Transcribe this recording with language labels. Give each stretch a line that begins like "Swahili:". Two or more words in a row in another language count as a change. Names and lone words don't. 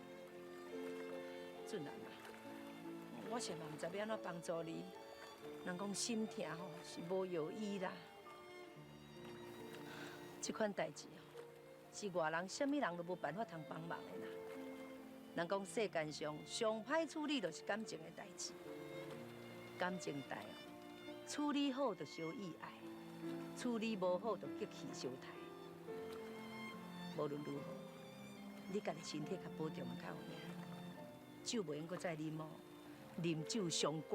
Min Nan Chinese: 俊男啊，我是嘛唔知要安怎帮助你。人讲心痛吼是无药医啦，这款代志哦，是外人什么人都无办法通帮忙的啦。人讲世间上上歹处理就是感情的代志，感情代哦，处理好就相意爱，处理无好就激气相杀。无论如何，你家己身体较保重较有命，酒袂用搁再啉哦，啉酒伤肝。